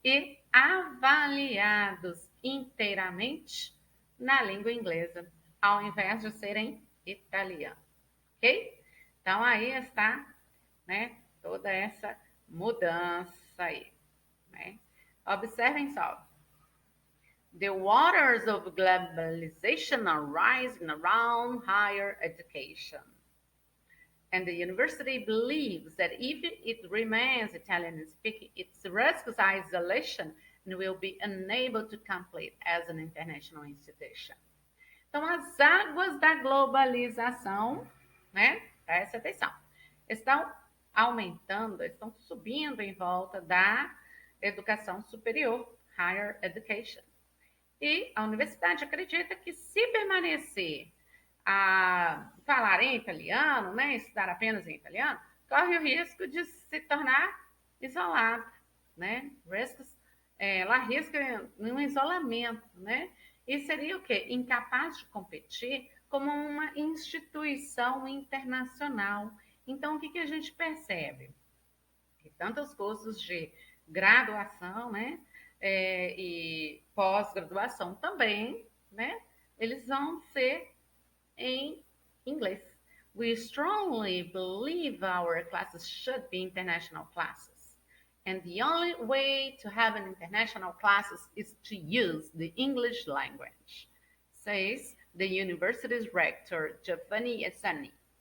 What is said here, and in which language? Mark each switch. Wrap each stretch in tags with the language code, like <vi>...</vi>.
<pt>E avaliados inteiramente na língua inglesa, ao invés de serem italianos, ok? Então, aí está, né, toda essa mudança aí, né? Observem só.</pt> <en>The waters of globalization are rising around higher education. And the university believes that if it remains Italian speaking, it risks isolation and will be unable to compete as an international institution.</en> <pt>Então, as águas da globalização, né? Presta atenção, estão aumentando, estão subindo em volta da educação superior,</pt> <en>higher education.</en> <pt>E a universidade acredita que se permanecer a falar em italiano, né, estudar apenas em italiano, corre o risco de se tornar isolado, né? Riscos, ela arrisca um isolamento, né? E seria o quê? Incapaz de competir como uma instituição internacional. Então, o que a gente percebe? Que tantos cursos de graduação, né, e pós-graduação também, né, eles vão ser em inglês.</pt> <en>We strongly believe our classes should be international classes. And the only way to have an international classes is to use the English language, says the university's rector, Giovanni Essani.</en>